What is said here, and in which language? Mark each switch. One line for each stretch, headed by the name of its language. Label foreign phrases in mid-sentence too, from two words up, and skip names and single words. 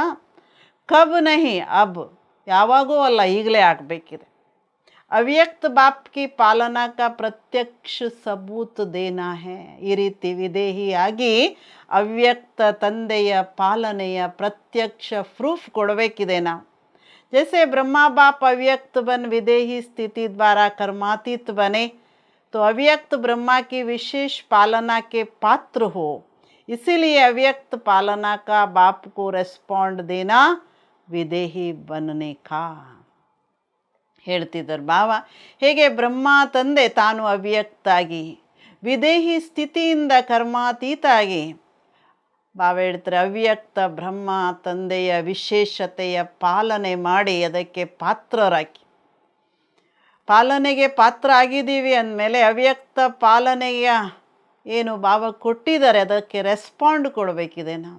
Hindi: कब नहीं अब,
Kannada: ಯಾವಾಗೂ ಅಲ್ಲ, ಈಗಲೇ ಆಗಬೇಕಿದೆ.
Hindi: अव्यक्त बाप की पालना का प्रत्यक्ष सबूत देना है.
Kannada: ಈ ರೀತಿ ವಿದೇಹಿಯಾಗಿ ಅವ್ಯಕ್ತ ತಂದೆಯ ಪಾಲನೆಯ ಪ್ರತ್ಯಕ್ಷ ಪ್ರೂಫ್ ಕೊಡಬೇಕಿದೆ ನಾವು.
Hindi: जैसे ब्रह्मा बाप अव्यक्त बन विदेही स्थिति द्वारा कर्मातीत बने, तो अव्यक्त ब्रह्मा की विशेष पालना के पात्र हो. इसीलिए अव्यक्त पालना का बाप को रेस्पॉन्ड देना विदेही बनने का.
Kannada: ಹೇಳ್ತಿದ್ದಾರೆ ಬಾವ. ಹೇಗೆ ಬ್ರಹ್ಮ ತಂದೆ ತಾನು ಅವ್ಯಕ್ತಾಗಿ ವಿದೇಹಿ ಸ್ಥಿತಿಯಿಂದ ಕರ್ಮಾತೀತಾಗಿ, ಬಾವ ಹೇಳ್ತಾರೆ ಅವ್ಯಕ್ತ ಬ್ರಹ್ಮ ತಂದೆಯ ವಿಶೇಷತೆಯ ಪಾಲನೆ ಮಾಡಿ ಅದಕ್ಕೆ ಪಾತ್ರರಾಗಿ, ಪಾಲನೆಗೆ ಪಾತ್ರ ಆಗಿದ್ದೀವಿ ಅಂದಮೇಲೆ ಅವ್ಯಕ್ತ ಪಾಲನೆಯ ಏನು ಬಾವ ಕೊಟ್ಟಿದ್ದಾರೆ ಅದಕ್ಕೆ ರೆಸ್ಪಾಂಡ್ ಕೊಡಬೇಕಿದೆ ನಾವು.